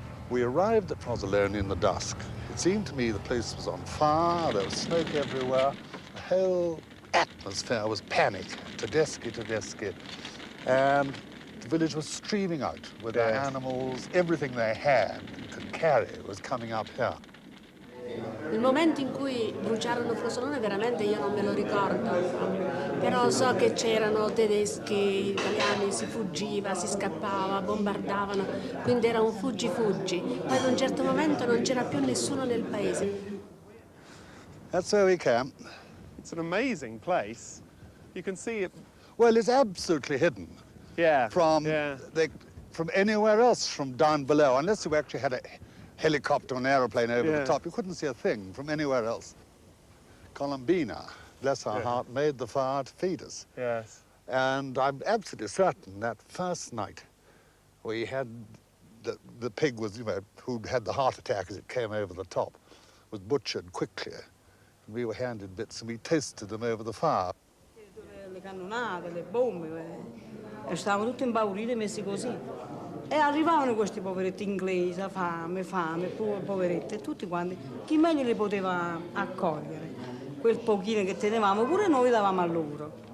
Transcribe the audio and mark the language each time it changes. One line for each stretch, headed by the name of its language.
English: We arrived at Fontenallato in the dusk. It seemed to me the place was on fire, there was smoke everywhere. The whole atmosphere was panic, tedeschi. And the village was streaming out with their animals, everything they had and could carry was coming up here.
Italian: Il momento in cui bruciarono Frosinone veramente io non me lo ricordo, però so che c'erano tedeschi, italiani, si fuggiva, si scappava, bombardavano, quindi era un fuggi-fuggi. Poi ad un certo momento non c'era più nessuno nel paese.
English: That's where we camped. It's an amazing place. You can see it. Well, it's absolutely hidden. Yeah. From anywhere else from down below, unless you actually had a helicopter or an aeroplane over the top. You couldn't see a thing from anywhere else. Colombina, bless her heart, made the fire to feed us. Yes. And I'm absolutely certain that first night we had the pig was, who'd had the heart attack as it came over the top, was butchered quickly. And we were handed bits and we toasted them over the fire.
Italian: Le cannonate, le bombe, e stavano tutti impauriti e messi così. E arrivavano questi poveretti inglesi, fame, poveretti, e tutti quanti. Chi meglio li poteva accogliere? Quel pochino che tenevamo, pure noi davamo a loro.